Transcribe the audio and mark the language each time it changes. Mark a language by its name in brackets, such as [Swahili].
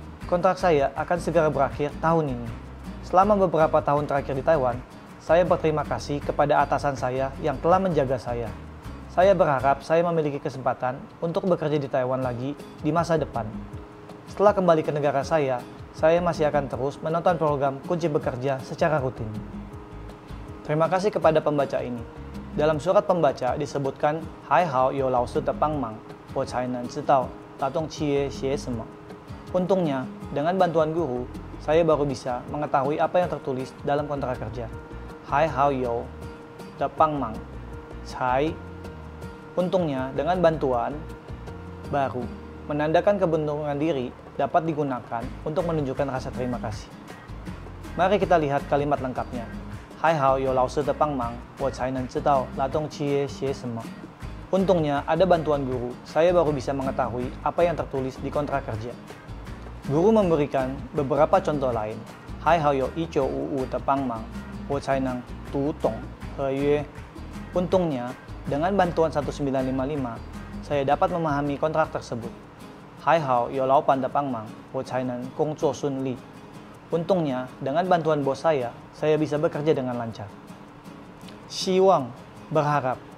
[Indonesian] Kontrak saya akan segera berakhir tahun ini. Selama beberapa tahun terakhir di Taiwan, saya berterima kasih kepada atasan saya yang telah menjaga saya. Saya berharap saya memiliki kesempatan untuk bekerja di Taiwan lagi di masa depan. Setelah kembali ke negara saya masih akan terus menonton program Kunci Bekerja secara rutin. Terima kasih kepada pembaca ini. Dalam surat pembaca disebutkan, [Chinese] 还好有老师的帮忙，我才能知道劳动契约写什么. [Indonesian] Untungnya, dengan bantuan guru, saya baru bisa mengetahui apa yang tertulis dalam kontrak kerja. [Chinese] 还好有的帮忙才. [Indonesian] Untungnya, dengan bantuan baru, menandakan kebentungan diri dapat digunakan untuk menunjukkan rasa terima kasih. Mari kita lihat kalimat lengkapnya. [Chinese] 还好有老师的帮忙，我才能知道劳动契约写什么。 [Indonesian] Untungnya ada bantuan guru, saya baru bisa mengetahui apa yang tertulis di kontrak kerja. Guru memberikan beberapa contoh lain. [Chinese] 还好有1955的帮忙，我才能读懂合约。 [Indonesian] Untungnya, dengan bantuan 1955, saya dapat memahami kontrak tersebut. [Chinese] 还好有老板的帮忙，我才能工作顺利。 [Indonesian] Untungnya, dengan bantuan bos saya bisa bekerja dengan lancar. [Chinese] 希望 [Indonesian] berharap.